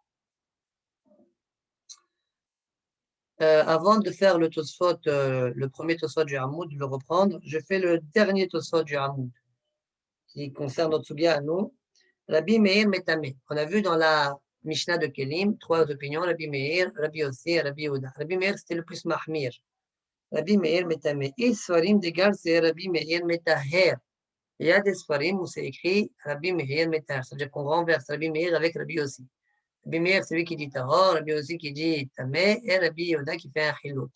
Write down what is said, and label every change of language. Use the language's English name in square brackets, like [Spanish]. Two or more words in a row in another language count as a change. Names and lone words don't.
[French] Avant de faire le Tosfot, le premier Tosfot du Hamoud, de le reprendre, je fais le dernier Tosfot du Hamoud, qui concerne notre sugia à nous. [Hebrew] רבי מאיר מטמא. [French] On a vu dans la Mishnah de Kelim 3 opinions, Rabbi Meir, Rabbi Yossi et Rabbi Yehuda. Rabbi Meir, c'était le plus mahmir. [Hebrew] רבי מאיר מטמא. [French] Et Sfarim d'égal, c'est [Hebrew] רבי מאיר מטהר. [French] Il y a des Sfarim où c'est écrit [Hebrew] רבי מאיר מטהר. [French] C'est-à-dire qu'on renverse Rabbi Meir avec Rabbi Yossi. Rabbi Meir, c'est lui qui dit Tahor, Rabbi Yossi qui dit Tameh, et Rabbi Yehuda qui fait un Chilouk.